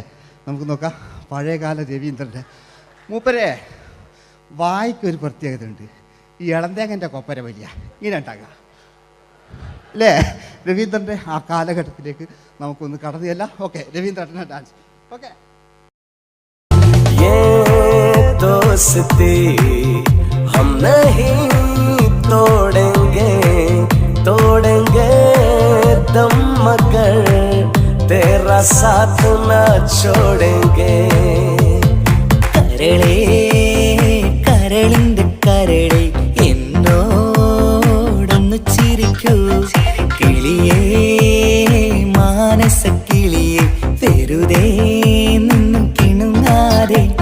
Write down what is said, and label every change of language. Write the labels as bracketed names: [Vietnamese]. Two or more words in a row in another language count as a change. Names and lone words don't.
[Malayalam] നമുക്ക് നോക്കാം പഴയകാല രവീന്ദ്രൻ്റെ. മൂപ്പരെ വായിക്കൊരു പ്രത്യേകത ഉണ്ട്, ഈ ഇളന്തേങ്ങൻ്റെ കൊപ്പര വലിയ ഇങ്ങനെ ഉണ്ടാകുക അല്ലേ. രവീന്ദ്രൻ്റെ ആ കാലഘട്ടത്തിലേക്ക് നമുക്കൊന്ന് കടന്നുചെല്ല. ഓക്കെ, രവീന്ദ്രൻ്റെ ഡാൻസ്. ഓക്കെ. [Hindi] दोस्ती हम नहीं तोड़ेंगे तोड़ेंगे दम मगर तेरा साथ ना छोड़ेंगे [Malayalam] കരളേ കരളിന്റെ കരളേ എന്നോടൊന്ന് ചിരിക്കൂ കിളിയേ മാനസ കിളിയേ വെറുതെ നിന്നും കിണുങ്ങാതെ